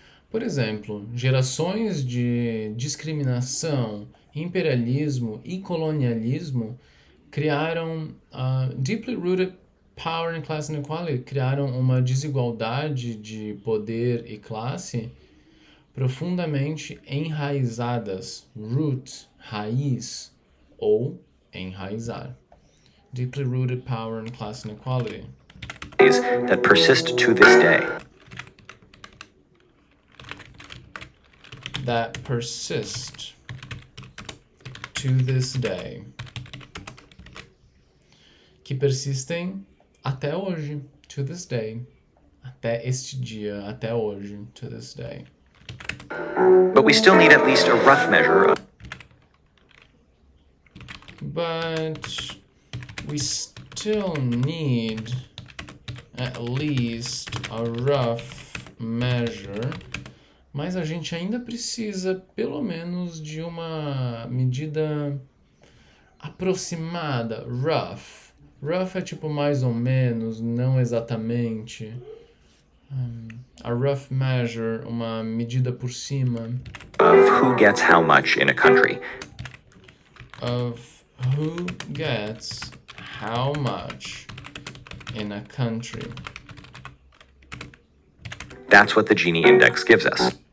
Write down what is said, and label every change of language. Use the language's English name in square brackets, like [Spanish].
[Portuguese] Por exemplo, gerações de discriminação, imperialismo e colonialismo criaram [English] deeply rooted power and class inequality, [Portuguese] criaram uma desigualdade de poder e classe profundamente enraizadas, root, raiz, ou enraizar. [English] Deeply rooted power and class inequality. That persist to this day. That persist to this day. [Portuguese] Que persistem até hoje, [English] to this day. [Portuguese] Até este dia, até hoje, [English] to this day. But we still need at least a rough measure of but we still need at least a rough measure. [Portuguese] Mas a gente ainda precisa, pelo menos, de uma medida aproximada, rough. Rough é tipo mais ou menos, não exatamente. [English] A rough measure, [Portuguese] uma medida por cima. [English] Of who gets how much in a country. Of who gets how much in a country. That's what the Gini index gives us.